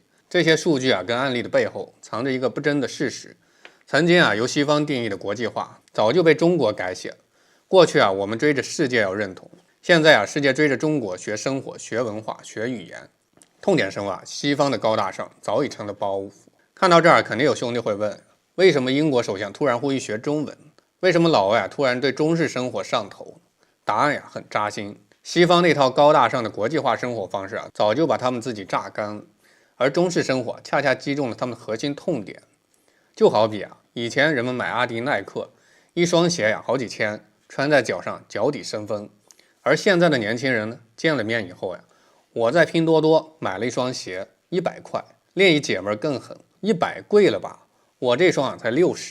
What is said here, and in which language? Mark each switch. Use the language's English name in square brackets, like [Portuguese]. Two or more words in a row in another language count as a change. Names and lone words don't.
[Chinese] 這些數據跟案例的背後，藏着一個不爭的事實：曾經由西方定義的國際化，早就被中國改寫了。過去我們追着世界要認同，現在世界追着中國學生活、學文化、學語言。痛點深挖，西方的高大上早已成了包袱。看到這兒，肯定有兄弟會問，為什麼英國首相突然呼籲學中文？為什麼老外突然對中式生活上頭？答案很扎心，西方那套高大上的國際化生活方式早就把他們自己榨乾了，而中式生活恰恰擊中了他们的核心痛點。就好比以前人們買阿迪耐克，一雙鞋好幾千，穿在腳上腳底生風。而現在的年輕人呢，見了面以後我在拼多多買了一雙鞋，100塊。另一姐們更狠，100貴了吧？我這雙才60。